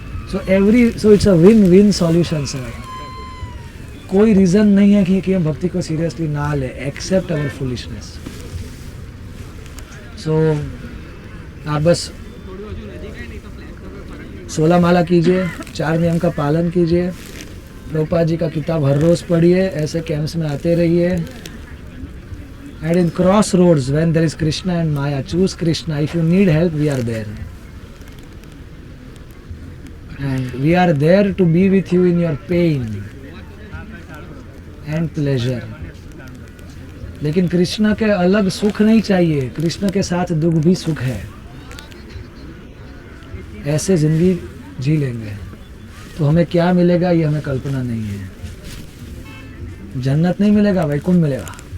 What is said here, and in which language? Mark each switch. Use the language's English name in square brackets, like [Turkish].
[English] So it's a win win solution sir. [Hindi] कोई reason नहीं है कि हम भक्ति को सीरियसली ना ले, [English] Except our foolishness. [Hindi] सो आप बस 16 माला कीजिए, 4 नियम का पालन कीजिए, प्रभुपाद जी का किताब हर रोज पढ़िए, ऐसे कैंप्स में आते रहिए। [English] And in crossroads, when there is Krishna and Maya, choose Krishna. If you need help, we are there. And we are there to be with you in your pain and pleasure. [Hindi] लेकिन कृष्ण के अलग सुख नहीं चाहिए, कृष्ण के साथ दुख भी सुख है। ऐसे जिंदगी जी लेंगे तो हमें क्या मिलेगा ये हमें कल्पना नहीं है। जन्नत नहीं मिलेगा, वैकुंठ मिलेगा।